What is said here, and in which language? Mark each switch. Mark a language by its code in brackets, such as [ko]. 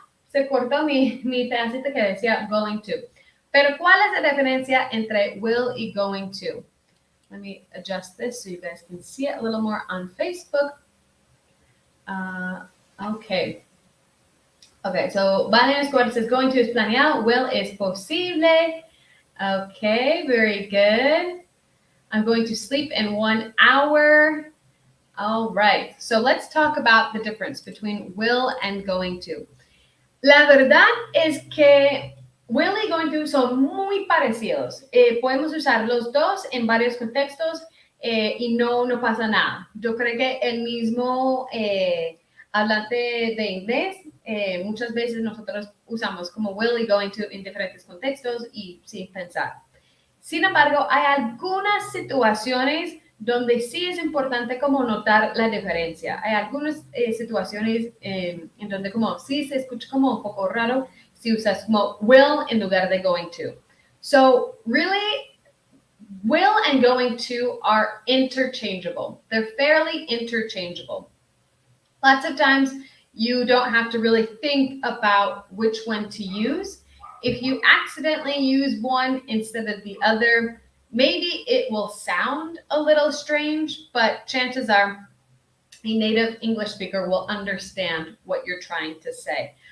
[es] Se cortó mi pedacito que decía going to. Pero ¿cuál es la diferencia entre will y going to? [en] Let me adjust this so you guys can see it a little more on Facebook. Okay, so Valen Escobar says going to is planeado, will is posible. Okay, very good. I'm going to sleep in 1 hour. All right, so let's talk about the difference between will and going to. [es] La verdad es que will y going to son muy parecidos. Podemos usar los dos en varios contextos y no pasa nada. Yo creo que el mismo hablante de inglés, muchas veces nosotros usamos como will y going to en diferentes contextos y sin pensar. Sin embargo, hay algunas situaciones donde sí es importante como notar la diferencia. Hay algunas situaciones en donde como sí se escucha como un poco raro si usas como will en lugar de going to. [en] So really, will and going to are interchangeable. They're fairly interchangeable. Lots of times you don't have to really think about which one to use. If you accidentally use one instead of the other, maybe it will sound a little strange, but chances are a native English speaker will understand what you're trying to say.